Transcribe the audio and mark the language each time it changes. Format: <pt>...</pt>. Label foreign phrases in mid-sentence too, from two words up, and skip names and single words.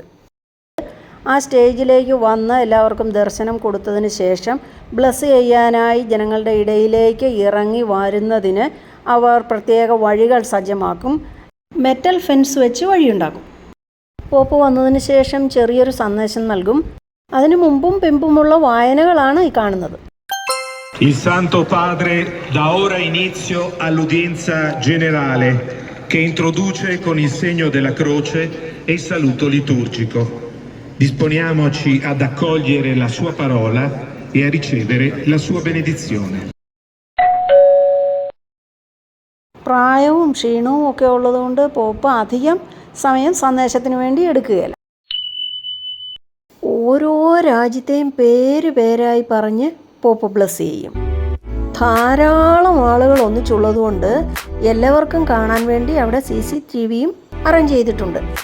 <ml>ആ സ്റ്റേജിലേക്ക് വന്ന് എല്ലാവർക്കും ദർശനം കൊടുത്തതിന് ശേഷം ബ്ലസ് ചെയ്യാനായി ജനങ്ങളുടെ ഇടയിലേക്ക് ഇറങ്ങി വരുന്നതിന് അവർ പ്രത്യേക വഴികൾ സജ്ജമാക്കും.</ml> <en>metal fence</en> <ml>വെച്ച് വഴിയുണ്ടാക്കും. പോപ്പ് വന്നതിന് ശേഷം ചെറിയൊരു സന്ദേശം നൽകും. അതിനു മുമ്പും പിമ്പുമുള്ള വായനകളാണ് ഈ കാണുന്നത്.</ml> <it>Il Santo Padre dà ora inizio all'udienza generale che introduce con il segno della croce e il saluto liturgico. Disponiamoci ad accogliere la sua parola e a ricevere la sua benedizione.</it> <ml>പ്രായവും ക്ഷീണവും ഒക്കെ ഉള്ളതുകൊണ്ട് പോപ്പ് അധികം സമയം സന്ദേശത്തിന് വേണ്ടി എടുക്കുകയില്ല. ഓരോ രാജ്യത്തെയും പേരായി പറഞ്ഞ് പോപ്പ് ബ്ലസ് ചെയ്യും. ധാരാളം ആളുകൾ ഒന്നിച്ചുള്ളതുകൊണ്ട് എല്ലാവർക്കും കാണാൻ വേണ്ടി അവിടെ CCTVയും അറേഞ്ച് ചെയ്തിട്ടുണ്ട്.</ml>